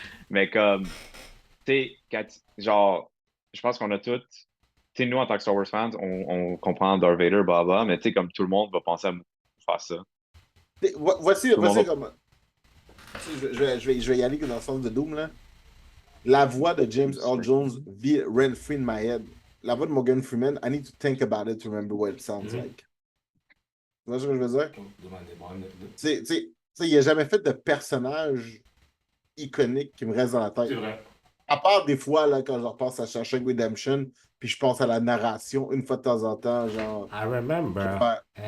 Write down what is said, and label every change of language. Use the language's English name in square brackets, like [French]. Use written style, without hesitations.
[French] Mais comme, tu sais, genre, je pense qu'on a tous tu sais, nous, en tant que Star Wars fans, on comprend Darth Vader, blablabla, mais tu sais, comme tout le monde va penser à faire ça. Voici Tout le monde va- comme. Je vais y aller dans le sens de Doom, là. La voix de James Earl Jones vit [English] rent-free in my head. [French] La voix de [English] Morgan Freeman, I need to think about it to remember what it sounds like. [French] Tu vois ce que je veux dire? Tu sais, il n'a jamais fait de personnage iconique qui me reste dans la tête. C'est vrai. À part des fois, là, quand je repense à Shawshank Redemption, puis je pense à la narration une fois de temps en temps, genre. [English] I remember [French] Ouais.